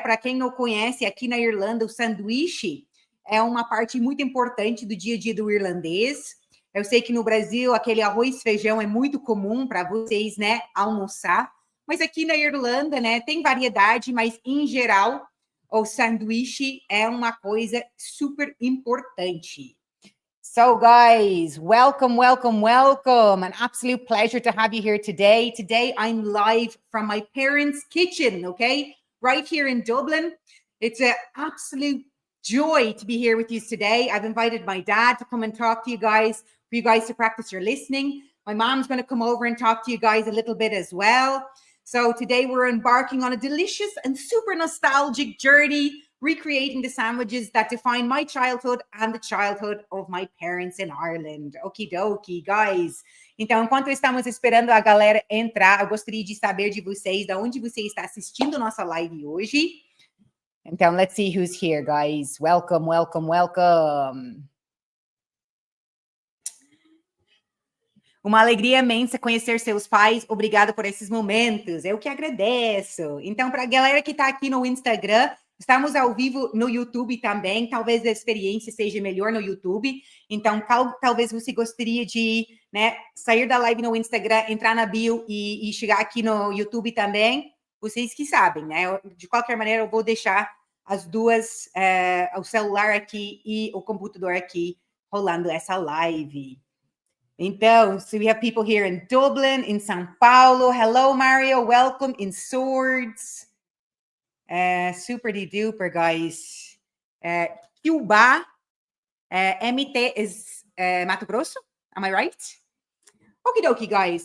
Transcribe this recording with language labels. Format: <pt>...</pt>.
<pt>Para quem não conhece, aqui na Irlanda, o sanduíche é uma parte muito importante do dia a dia do irlandês. Eu sei que no Brasil, aquele arroz e feijão é muito comum para vocês, né, almoçar. Mas aqui na Irlanda, né, tem variedade, mas em geral, o sanduíche é uma coisa super importante.</pt> <en>So, guys, welcome, welcome, welcome. An absolute pleasure to have you here today. Today, I'm live from my parents' kitchen, okay? Right here in Dublin. It's an absolute joy to be here with you today. I've invited my dad to come and talk to you guys, for you guys to practice your listening. My mom's going to come over and talk to you guys a little bit as well. So today we're embarking on a delicious and super nostalgic journey, recreating the sandwiches that define my childhood and the childhood of my parents in Ireland. Okie dokie, guys.</en> <pt>Então, enquanto estamos esperando a galera entrar, eu gostaria de saber de vocês, de onde você está assistindo nossa live hoje.</pt> <en>Então, let's see who's here, guys. Welcome, welcome, welcome.</en> <pt>Uma alegria imensa conhecer seus pais. Obrigada por esses momentos. Eu que agradeço. Então, para a galera que está aqui no Instagram, estamos ao vivo no YouTube também. Talvez a experiência seja melhor no YouTube. Então, talvez você gostaria de, né, sair da live no Instagram, entrar na bio e chegar aqui no YouTube também. Vocês que sabem, né? De qualquer maneira, eu vou deixar as duas, o celular aqui e o computador aqui, rolando essa live.</pt> <en>Então, so we have people here in Dublin, in São Paulo. Hello, Mario. Welcome in Swords. Super de duper, guys. Cuba. MT is Mato Grosso. Am I right? Okie dokie, guys.</en>